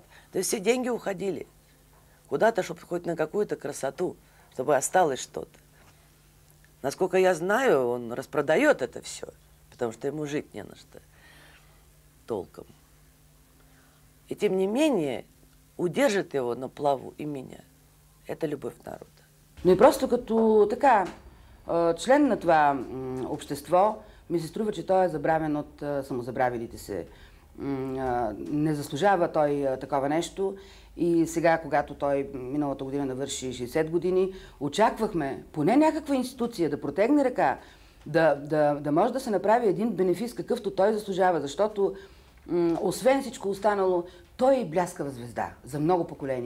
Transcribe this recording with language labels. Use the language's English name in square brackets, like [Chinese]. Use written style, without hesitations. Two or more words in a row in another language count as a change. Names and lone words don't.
[Russian] То есть все деньги уходили куда-то, чтобы хоть на какую-то красоту, чтобы осталось что-то. Насколько я знаю, он распродает это все, потому что ему жить не на что толком. И тем не менее, удержит его на плаву и меня. Это любовь народа. [Bulgarian] Но и просто като така, член на това общество, ми се струва, че той е забравен от самозабравилите се. Не заслужава той такова нещо. И сега, когато той миналата година навърши 60 години, очаквахме поне някаква институция да протегне ръка, да може да се направи един бенефис, какъвто той заслужава, защото освен всичко останало, той е бляскава звезда за много поколения.